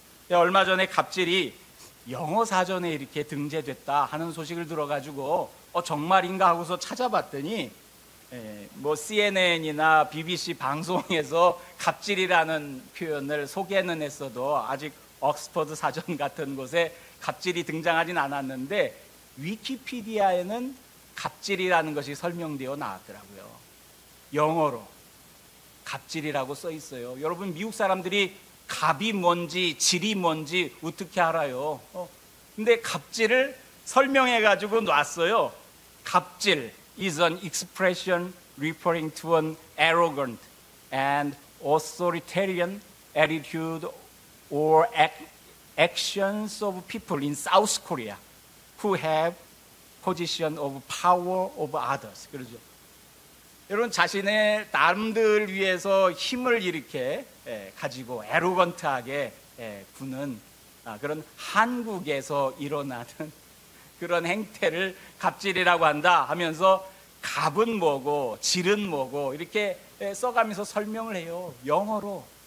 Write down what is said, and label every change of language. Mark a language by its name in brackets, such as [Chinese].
[Korean] 얼마 전에 갑질이 영어 사전에 이렇게 등재됐다 하는 소식을 들어가지고 정말인가 하고서 찾아봤더니 CNN이나 BBC 방송에서 갑질이라는 표현을 소개는 했어도 아직 옥스퍼드 사전 같은 곳에 갑질이 등장하진 않았는데, 위키피디아에는 갑질이라는 것이 설명되어 나왔더라고요. 영어로 갑질이라고 써 있어요. 여러분, 미국 사람들이 갑이 뭔지 질이 뭔지 어떻게 알아요? 근데 갑질을 설명해 가지고 놨어요. [English] 갑질 is an expression referring to an arrogant and authoritarian attitude or actions of people in South Korea who have position of power over others. [Korean] 그러죠. 여러분, 자신의 남들 위해서 힘을 이렇게 가지고 에로건트하게 구는 그런 한국에서 일어나는 그런 행태를 갑질이라고 한다 하면서 갑은 뭐고 질은 뭐고 이렇게 써가면서 설명을 해요. 영어로.